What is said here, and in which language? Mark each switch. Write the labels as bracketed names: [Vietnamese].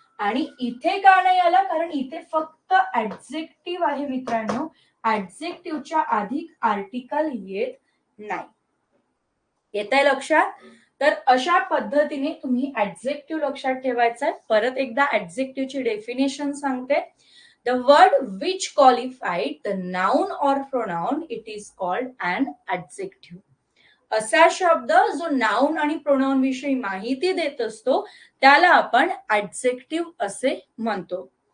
[Marathi] आणि इथे का नाही आला? कारण इथे फक्त ऍडजेक्टिव्ह आहे मित्रांनो. ऍडजेक्टिव्हच्या आधी आर्टिकल येत नाही. येत आहे लक्षात? तर अशा पद्धतीने तुम्ही ऍडजेक्टिव्ह लक्षात ठेवायचं. परत एकदा ऍडजेक्टिव्हची डेफिनेशन सांगते. [English] The word which qualified the noun or pronoun, it is called an adjective. [Marathi] असा शब्द जो नाउन आणि प्रोनाउन विषयी माहिती देत असतो त्याला आपण ऍडजेक्टिव्ह असे म्हणतो.